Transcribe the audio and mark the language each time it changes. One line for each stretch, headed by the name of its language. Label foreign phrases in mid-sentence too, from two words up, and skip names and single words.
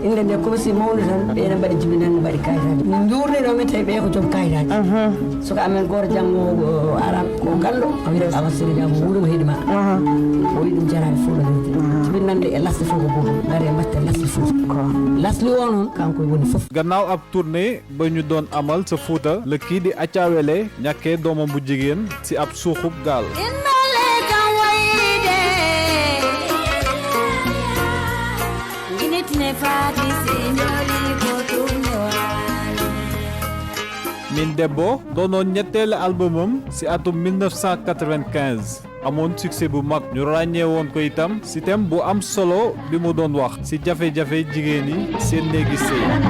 Fula: inde nde komi si mawni tan ɓeene mbaɗi jibinande mbaɗi kayitaji min jurnino min tawi ɓe ko joom kayitaji soko amen goto janggo ara ko ganndo o wiite awasiri jam wuuro heɗima o wi ɗum jarani fuuɗanede jibinande e lasde fof ko goto gari e mbatte lasde fof lasli o noon kanko woni fof
Wolof: gannaaw ab tournée ba ñu doon amal sa Fuuta la kii di Acha Wele ñàkkee doomam bu jigéen ci ab suuxub gaal Min Debbo doonoon ñetteelu albumam ci atum 1995 amoon succès bu mag ñu ràññee woon ko itam ci thème bu am solo bi mu doon wax ci jafe-jafe jigéen yi seen néegi sëy